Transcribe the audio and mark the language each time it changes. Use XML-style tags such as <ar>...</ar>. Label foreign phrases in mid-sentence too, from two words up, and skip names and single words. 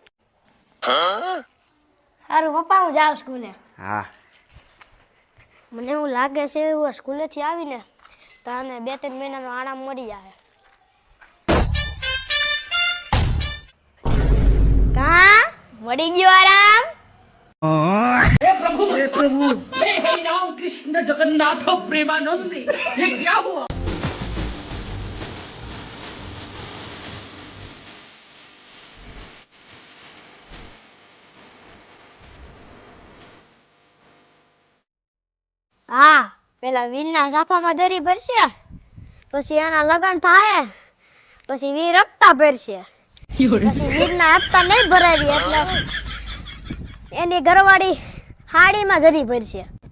<gu>સારું પપ્પા, હું જાઉં સ્કૂલે. હા મને એવું લાગે છે હું સ્કૂલેથી આવીને તો આને 2-3 મહિનાનો આરામ મળી જાય. કા મળી ગયો આરામ?</gu> <hi>हे प्रभु हे हरि राम कृष्ण जगन्नाथ प्रेमानंद ये क्या हुआ?</hi> <gu>હા, પેલા વીરના સાફામાં દરી ભરશે, પછી એના લગન થાય, પછી વીર હપ્તા ભરશે, પછી વીરના હપ્તા નહીં ભરાવી એટલે એની ઘરવાળી હાડીમાં જરી ભરશે.</gu>